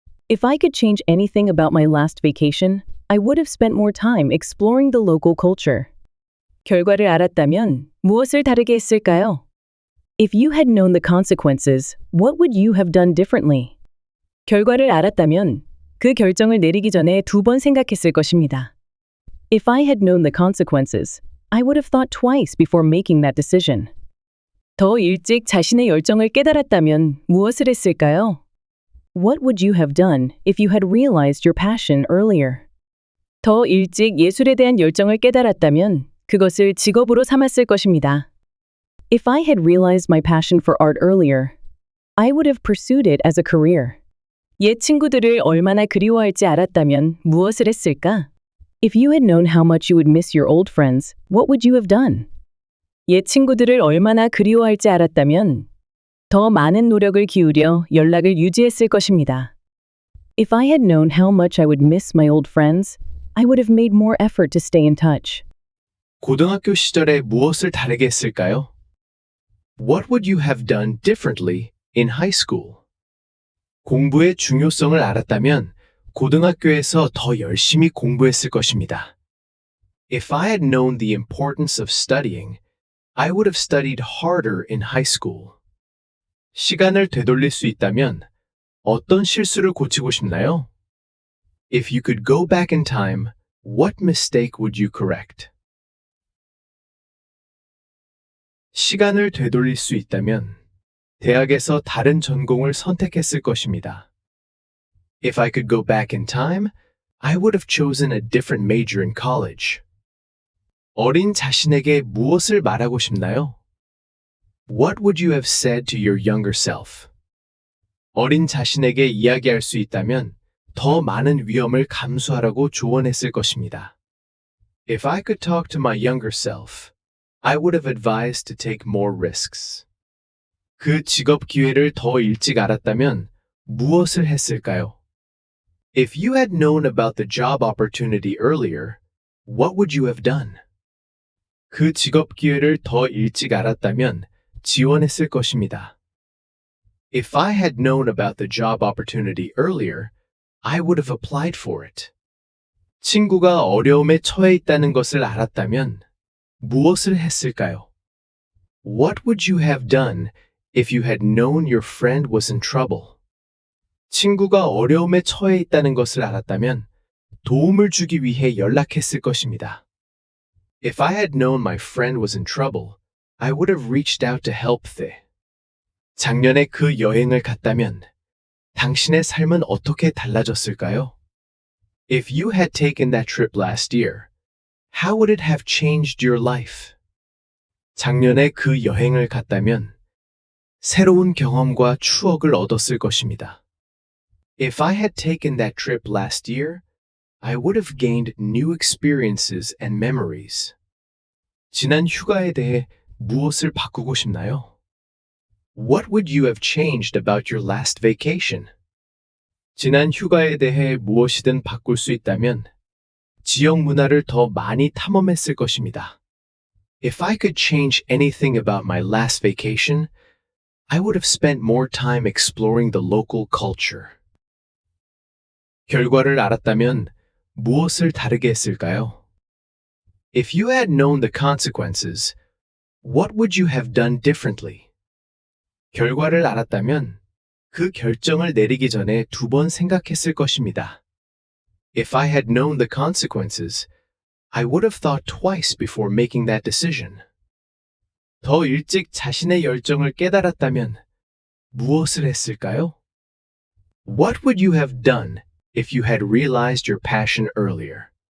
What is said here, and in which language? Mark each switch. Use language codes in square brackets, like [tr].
[en] If I could change anything about my last vacation, I would have spent more time exploring the local culture. [ko] 결과를 알았다면 무엇을 다르게 했을까요? [en] If you had known the consequences, what would you have done differently? [ko] 결과를 알았다면 그 결정을 내리기 전에 두 번 생각했을 것입니다. [en] If I had known the consequences, I would have thought twice before making that decision. [ko] 더 일찍 자신의 열정을 깨달았다면 무엇을 했을까요? [en] What would you have done if you had realized your passion earlier? [ko] 더 일찍 예술에 대한 열정을 깨달았다면 그것을 직업으로 삼았을 것입니다. [en] If I had realized my passion for art earlier, I would have pursued it as a career. [ko] 옛 친구들을 얼마나 그리워할지 알았다면 무엇을 했을까? [en] If you had known how much you would miss your old friends, what would you have done? [ko] 옛 친구들을 얼마나 그리워할지 알았다면 더 많은 노력을 기울여 연락을 유지했을 것입니다. [en] If I had known how much I would miss my old friends, I would have made more effort to stay in touch. [ko] 고등학교 시절에 무엇을 다르게 했을까요? [en] What would you have done differently in high school? [ko] 공부의 중요성을 알았다면 고등학교에서 더 열심히 공부했을 것입니다. [en] If I had known the importance of studying, I would have studied harder in high school. [ko] 시간을 되돌릴 수 있다면 어떤 실수를 고치고 싶나요? [en] If you could go back in time, what mistake would you correct? [ko] 시간을 되돌릴 수 있다면 대학에서 다른 전공을 선택했을 것입니다. [en] If I could go back in time, I would have chosen a different major in college. [ko] 어린 자신에게 무엇을 말하고 싶나요? [en] What would you have said to your younger self? [ko] 어린 자신에게 이야기할 수 있다면 더 많은 위험을 감수하라고 조언했을 것입니다. [en] If I could talk to my younger self, I would have advised to take more risks. [ko] 그 직업 기회를 더 일찍 알았다면 무엇을 했을까요? [en] If you had known about the job opportunity earlier, what would you have done? [ko] 그 직업 기회를 더 일찍 알았다면 지원했을 것입니다. [en] If I had known about the job opportunity earlier, I would have applied for it. [ko] 친구가 어려움에 처해 있다는 것을 알았다면 무엇을 했을까요? [en] What would you have done if you had known your friend was in trouble? [ko] 친구가 어려움에 처해 있다는 것을 알았다면 도움을 주기 위해 연락했을 것입니다. [en] If I had known my friend was in trouble, I would have reached out to help them. [ko] 작년에 그 여행을 갔다면 당신의 삶은 어떻게 달라졌을까요? [en] If you had taken that trip last year, how would it have changed your life? [ko] 작년에 그 여행을 갔다면 새로운 경험과 추억을 얻었을 것입니다. [en] If I had taken that trip last year, I would have gained new experiences and memories. [ko] 지난 휴가에 대해 무엇을 바꾸고 싶나요? [en] What would you have changed about your last vacation? [ko] 지난 휴가에 대해 무엇이든 바꿀 수 있다면 지역 문화를 더 많이 탐험했을 것입니다. [en] If I could change anything about my last vacation, I would have spent more time exploring the local culture. [ko] 결과를 알았다면 무엇을 다르게 했을까요? [en] If you had known the consequences, what would you have done differently? [ko] 결과를 알았다면 그 결정을 내리기 전에 두 번 생각했을 것입니다. [en] If I had known the consequences, I would have thought twice before making that decision. [ko] 더 일찍 자신의 열정을 깨달았다면 무엇을 했을까요? [en] What would you have done if you had realized your passion earlier?